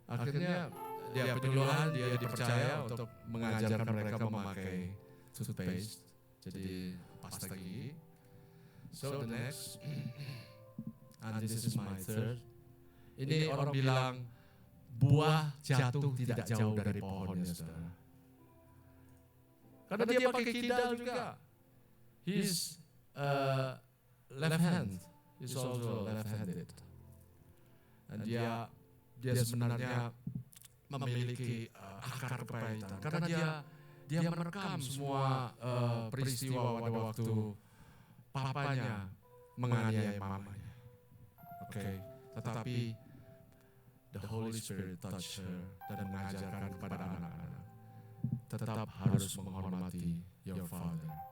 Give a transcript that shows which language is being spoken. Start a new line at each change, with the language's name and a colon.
Indonesian: Akhirnya dia penyuluhan, dia dipercaya untuk mengajarkan mereka memakai toothpaste. Jadi pasta gigi.
English: So the next, and this is my third.
Indonesian: Ini orang bilang buah jatuh tidak jauh dari pohonnya, saudara. Karena dia pakai kidal juga.
English: his left hand is also left-handed.
Indonesian: Dan dia sebenarnya memiliki akar kepahitan karena dia merekam semua peristiwa pada waktu papanya menganiaya mamanya. Oke, tetapi
English: the Holy Spirit touch her
Indonesian: dan mengajarkan kepada anak-anak, tetap harus menghormati
English: your father.